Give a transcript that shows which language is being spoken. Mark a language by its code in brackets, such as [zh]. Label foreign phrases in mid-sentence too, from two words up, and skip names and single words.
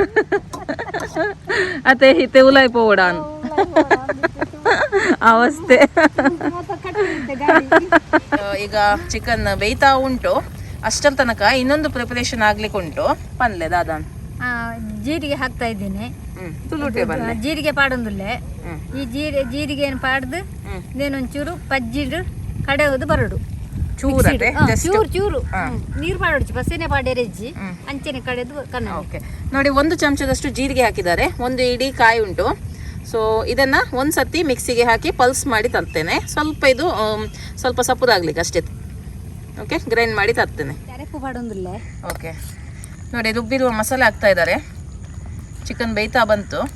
[tcy] ಅತ್ತೆ ಹಿತೆ ಉಲಾಯ್ ಪೋಡ ಅವಸ್ಥೆ. [kn] ಈಗ ಚಿಕನ್ ಬೇಯ್ತಾ ಉಂಟು. ಅಷ್ಟರ ತನಕ ಇನ್ನೊಂದು ಪ್ರಿಪರೇಷನ್ ಆಗ್ಲಿಕ್ಕೆ ಉಂಟು. [tcy] ಪನ್ಲೆ ದಾದಾನ್ [kn] ಜೀರಿಗೆ ಹಾಕ್ತಾ ಇದ್ದೇನೆ. [tcy] ಜೀರಿಗೆ ಪಾಡೊಂದುಲ್ಲೆ. ಈ ಜೀರಿಗೆ ಏನು ಪಾಡ್ದು ನೇನೊಂಚೂರು ಪಜ್ಜಿಡು ಕಡೆಯೋದು ಬರಡು ಚೂರು ಚೂರು ನೀರು ಪಾಡೋಡು ಬಸ್ಸೇನೆ ಪಾಡ್ಯಾರೆಜ್ಜಿ ಅಂಚೆನೆ ಕಡೆದು ಕನ್ನ. [kn] ಓಕೆ, ನೋಡಿ, 1 ಚಮಚದಷ್ಟು ಜೀರಿಗೆ ಹಾಕಿದ್ದಾರೆ, 1 ಇಡೀ ಕಾಯಿ ಉಂಟು. ಸೊ ಇದನ್ನ ಒಂದ್ಸತಿ ಮಿಕ್ಸಿಗೆ ಹಾಕಿ ಪಲ್ಸ್ ಮಾಡಿ ತರ್ತೇನೆ. ಸ್ವಲ್ಪ ಇದು ಸ್ವಲ್ಪ ಸಪ್ಪುದಾಗ್ಲಿಕ್ಕೆ ಅಷ್ಟೇ. ಓಕೆ, ಗ್ರೈಂಡ್ ಮಾಡಿ ತರ್ತೇನೆ. ಓಕೆ, ನೋಡಿ ರುಬ್ಬಿರುವ ಮಸಾಲೆ ಹಾಕ್ತಾ ಇದ್ದಾರೆ. ಚಿಕನ್ ಬೇಯ್ತಾ ಬಂತು.